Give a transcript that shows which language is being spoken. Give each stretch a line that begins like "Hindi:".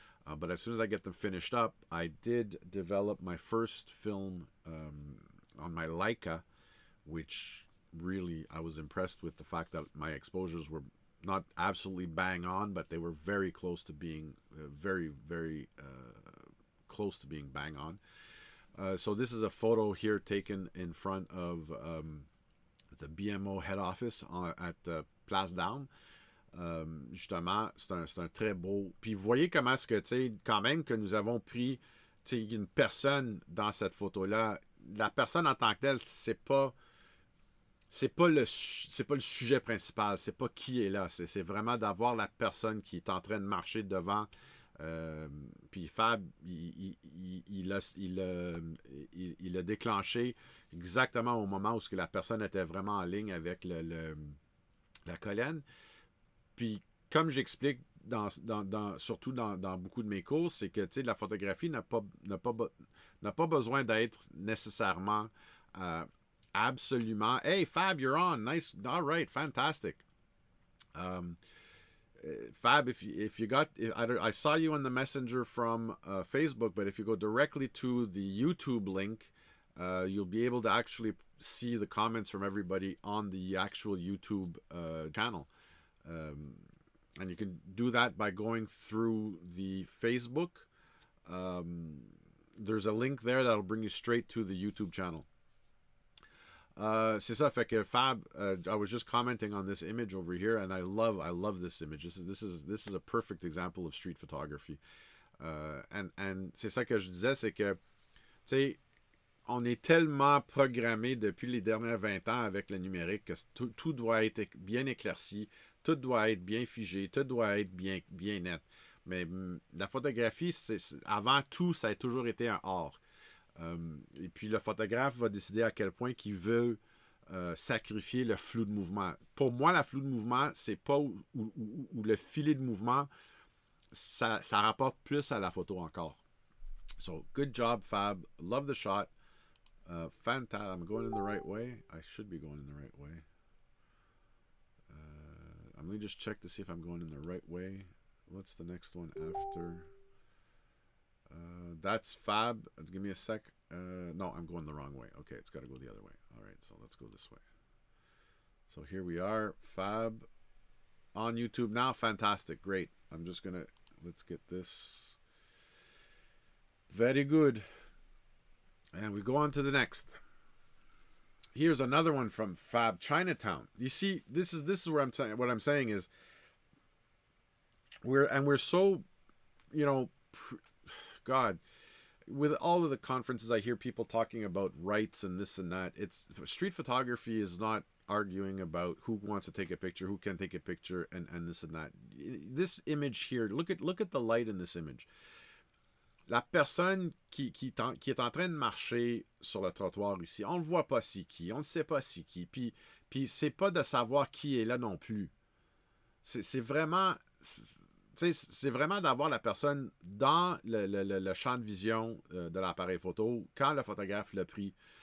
English: But as soon as I get them finished up, I did develop my first film on my Leica, which really I was impressed with the fact that my exposures were not absolutely bang on, but they were very close to being very, very close to being bang on. So this is a photo here taken in front of the BMO head office at Place d'Armes.
French: Justement, c'est un très beau. Puis vous voyez comment est-ce que, tu sais, quand même que nous avons pris, tu sais, une personne dans cette photo-là. La personne en tant que telle, c'est pas le sujet principal, c'est pas qui est là, c'est vraiment d'avoir la personne qui est en train de marcher devant. Puis Fab, il a déclenché exactement au moment où ce que la personne était vraiment en ligne avec la colonne. Puis comme j'explique surtout dans beaucoup de mes cours, c'est que la photographie n'a pas besoin d'être nécessairement euh, absolument.
English: Hey Fab, you're on. Nice. All right, fantastic. Um, Fab, if you got, I saw you on the messenger from Facebook, but if you go directly to the YouTube link, you'll be able to actually see the comments from everybody on the actual YouTube channel. And you can do that by going through the Facebook. There's a link there that'll bring you straight to the YouTube channel.
French: C'est ça, fait que
English: Fab, I was just commenting on this image over here, and I love this image. This is a perfect example of street photography.
French: And c'est ça que je disais, c'est que, tu sais, on est tellement programmé depuis les dernières 20 ans avec le numérique que tout doit être bien éclairci, tout doit être bien figé, tout doit être bien net. Mais la photographie, avant tout, ça a toujours été un art. Et puis le photographe va décider à quel point il veut sacrifier le flou de mouvement. Pour moi, la flou de mouvement, c'est pas où le filet de mouvement, ça rapporte plus à la photo encore.
English: So, good job, Fab. Love the shot. Fantastic. I'm going in the right way. I should be going in the right way. Let me just check to see if I'm going in the right way. What's the next one after? That's Fab. Give me a sec. No, I'm going the wrong way. Okay, it's got to go the other way. All right, so let's go this way. So here we are. Fab on YouTube now. Fantastic. Great. I'm just going to... Let's get this. Very good. And we go on to the next. Here's another one from Fab Chinatown. You see, this is where what I'm saying is we're so, you know, God, with all of the conferences I hear people talking about rights and this and that. It's street photography is not arguing about who wants to take a picture, who can take a picture, and this and that. This image here, look at the light in this image.
French: La personne qui est en train de marcher sur le trottoir ici, on ne voit pas c'est qui, on ne sait pas c'est qui, puis c'est pas de savoir qui est là non plus. C'est vraiment... C'est vraiment d'avoir la personne dans le champ de vision de l'appareil photo quand le photographe l'a pris.